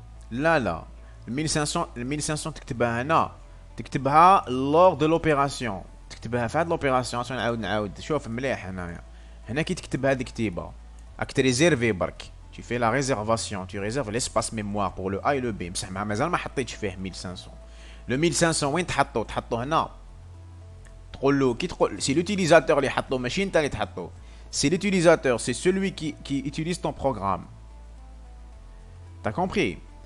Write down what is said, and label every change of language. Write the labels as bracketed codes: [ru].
[ar] لا 1500 تكتبها هنا، تكتبها [fr] lors de l'opération، [ar] تكتبها في هاد l'opération. عشان نعاود شوف مليح هنا كي تكتب هذه كتيبه راك تريزيرفي برك. [fr] Tu fais la réservation, tu réserves l'espace mémoire pour le A et le B. [ar] بصح مازال ما حطيتش فيه 1500. Le 1500 وين تحطو؟ تحطو هنا. تقول له كي تقول سي [fr] l'utilisateur [ar] اللي حطو ماشي انت اللي تحطو. [fr] C'est l'utilisateur, c'est celui qui utilise ton programme. T'as compris?